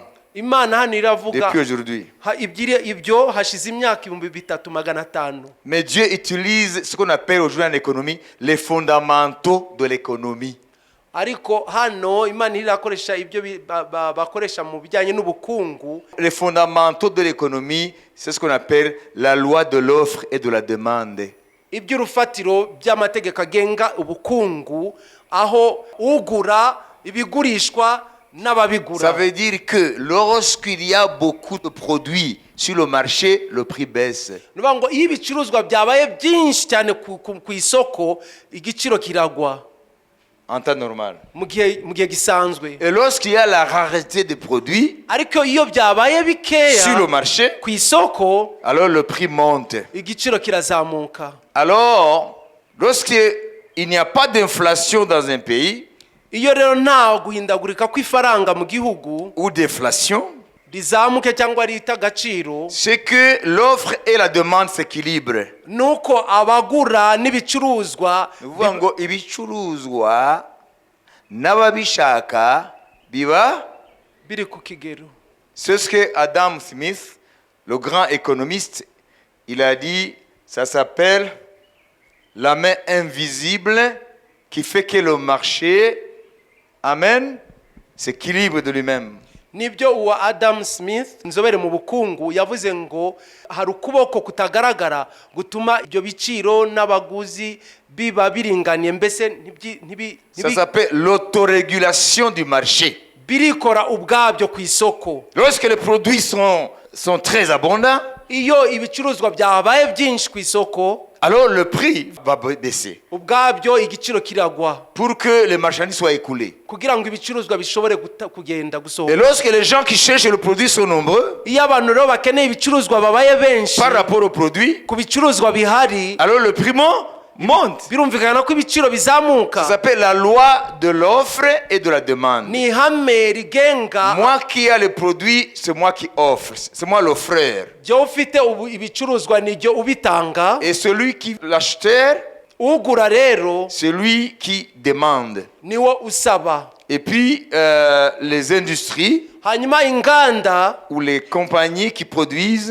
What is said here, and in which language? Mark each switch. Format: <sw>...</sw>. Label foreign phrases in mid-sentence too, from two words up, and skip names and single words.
<rw>Imana hano iravuga</rw> <fr>Depuis aujourd'hui.</fr> <rw>ibyo hashize imyaka 3500.</rw> <fr>Mais Dieu utilise ce qu'on appelle aujourd'hui en économie les fondamentaux de l'économie.</fr> <rw>Ariko hano Imana irakoresha ibyo bakoresha mu bijyanye n'ubukungu.</rw> <fr>Les fondamentaux de l'économie, c'est ce qu'on appelle la loi de l'offre et de la demande.</fr> <rw>Iby'urufatiro by'amategeko agenga ubukungu, aho ugura ibigurishwa n'ababigura.</rw> <fr>Ça veut dire que lorsqu'il y a beaucoup de produits sur le marché, le prix baisse.</fr> <rw>Nuvuga ngo iyo ibicuruzwa byabaye byinshi cyane ku isoko, igiciro kiragwa</rw> <fr>En temps normal.</fr> <rw>mu gihe gisanzwe.</rw> <fr>Et lorsqu'il y a la rareté des produits</fr> <rw>Ariko iyo byabaye bikeya</rw> <fr>sur le marché,</fr> <rw>ku isoko,</rw> <fr>alors le prix monte.</fr> <rw>igiciro kirazamuka.</rw> <fr>Alors, lorsqu'il n'y a pas d'inflation dans un pays,</fr> <rw>Iyo rero nta guhindagurika kw'ifaranga mu gihugu,</rw> <fr>ou d'inflation,</fr> <rw>rizamuke cyangwa rita agaciro,</rw> <fr>c'est que l'offre et la demande s'équilibrent.</fr> <rw>nuko abagura n'ibicuruzwa Ni ukuvuga ngo ibicuruzwa n'ababishaka biba. biri ku kigero.</rw> <fr>C'est ce que Adam Smith, le grand économiste, il a dit, ça s'appelle la main invisible qui fait que le marché, amen, s'équilibre de lui-même.</fr> <rw>Nibyo uwa Adam Smith, inzobere mu bukungu, yavuze ngo hari ukuboko kutagaragara gutuma ibyo biciro n'abaguzi biba biringaniye, mbese</rw> <fr>Ça s'appelle l'autorégulation du marché.</fr> <rw>birikora ubwabyo ku isoko.</rw> <fr>Lorsque les produits sont très abondants,</fr> <rw>Iyo ibicuruzwa byabaye byinshi ku isoko,</rw> <fr>alors le prix va baisser</fr> <rw>ubwabyo igiciro kiragwa</rw> <fr>pour que les marchandises soient écoulées.</fr> <rw>kugira ngo ibicuruzwa bishobore kugenda</rw> <fr>Et</fr> <rw>gusohoka.</rw> <fr>lorsque les gens qui cherchent le produit sont nombreux</fr> <rw>Iyo abantu rero bakeneye ibicuruzwa babaye benshi</rw> <fr>par rapport au produit,</fr> <rw>ku bicuruzwa bihari,</rw> <fr>alors le prix monte.</fr> <rw>birumvikana ko ibiciro bizamuka.</rw> <fr>Ça s'appelle la loi de l'offre et de la demande.</fr> <rw>Ni ihame rigenga,</rw> <fr>Moi qui ai le produit, c'est moi qui offre. C'est moi l'offreur.</fr> <rw>jya ufite ibicuruzwa nijyo ubitanga,</rw> <fr>Et celui qui l'acheteur,</fr> <rw>ugura rero</rw> <fr>c'est lui qui demande.</fr> <rw>niwo usaba.</rw> <fr>Et puis les industries</fr> <rw>Hanyuma inganda</rw> <fr>ou les compagnies qui produisent,</fr>